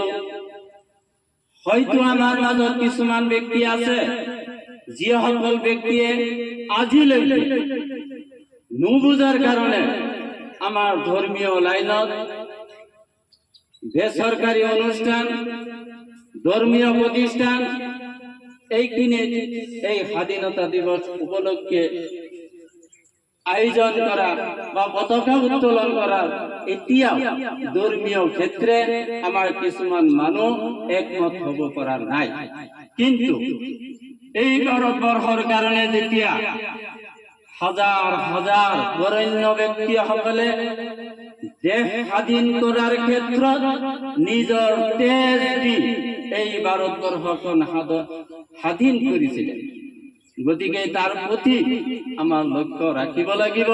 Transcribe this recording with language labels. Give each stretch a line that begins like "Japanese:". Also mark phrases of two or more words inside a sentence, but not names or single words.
Assamese: হয়তো আমাৰ মাজত কিছুমান ব্যক্তি আছে যিসকল ব্যক্তিয়ে আজিলৈকে নুবুজাৰ কাৰণে আমাৰ ধৰ্মীয় লাইনত বেচৰকাৰী অনুষ্ঠান, ধৰ্মীয় প্ৰতিষ্ঠান এইখিনি এই স্বাধীনতা দিৱস উপলক্ষে আয়োজন করা বা পতাকা উত্তোলন করার এতিয়াও ধর্মীয় ক্ষেত্রে আমার কিছুমান মানুষ একমত হব পৰা নাই। কিন্তু এই ভাৰতবৰ্ষৰ কাৰণে যেতিয়া হাজাৰ হাজাৰ বৰেণ্য ব্যক্তিসকলে দেশ স্বাধীন কৰাৰ ক্ষেত্ৰত নিজৰ তেজ দি এই ভাৰতবৰ্ষখন স্বাধীন কৰিছিল, গতিকে তাৰ প্ৰতি আমাৰ লক্ষ্য ৰাখিব লাগিব।